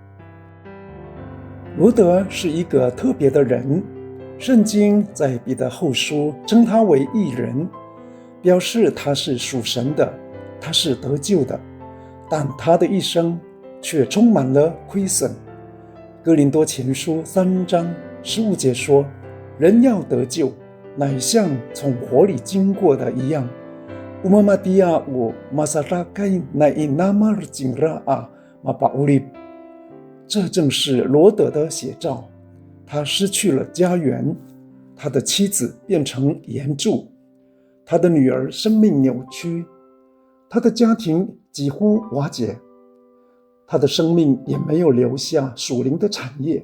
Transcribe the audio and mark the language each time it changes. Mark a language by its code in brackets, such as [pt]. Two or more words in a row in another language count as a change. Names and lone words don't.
[zh] 罗得是一个特别的人，圣经在彼得后书称他为义人，表示他是属神的，他是得救的，但他的一生却充满了亏损。哥林多前书3章15节说，人要得救，乃像从火里经过的一样。 [ami] Umamatia o masarakai na inamar jingra a mapaulib。 [zh] 这正是罗得的写照。他失去了家园，他的妻子变成岩柱，他的女儿生命扭曲，他的家庭几乎瓦解，他的生命也没有留下属灵的产业。